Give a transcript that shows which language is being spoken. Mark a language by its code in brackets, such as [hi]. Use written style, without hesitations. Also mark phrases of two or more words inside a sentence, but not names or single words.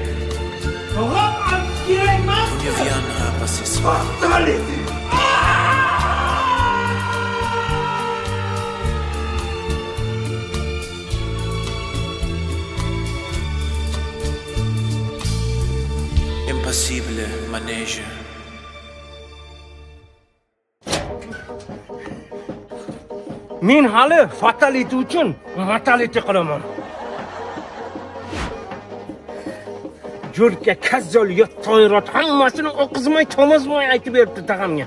[fr] Tu ne viendras pas ce soir. Impassible manège. [uz] men hali fatality uchun fatality qilaman. Jo'rka, kazzol, to'yrot hammasini o'qizmay, tomizmay aytib berdi tag'amga.